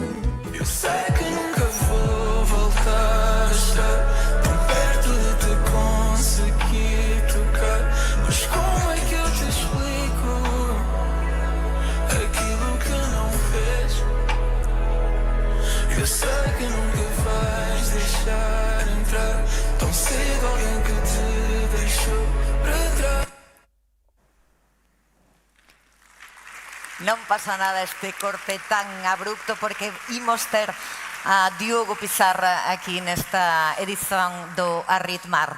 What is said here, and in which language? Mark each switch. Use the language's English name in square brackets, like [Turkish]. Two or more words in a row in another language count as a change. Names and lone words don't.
[Portuguese] eu sei que nunca vou voltar a estar tão perto de te conseguir tocar, mas como é que eu te explico aquilo que não fez? Eu sei que nunca vais deixar entrar tão cedo alguém que te deixou para trás. [Galician] Non pasa nada este corte tan abrupto porque imos ter a Diogo Pizarra aquí nesta edición do Arritmar.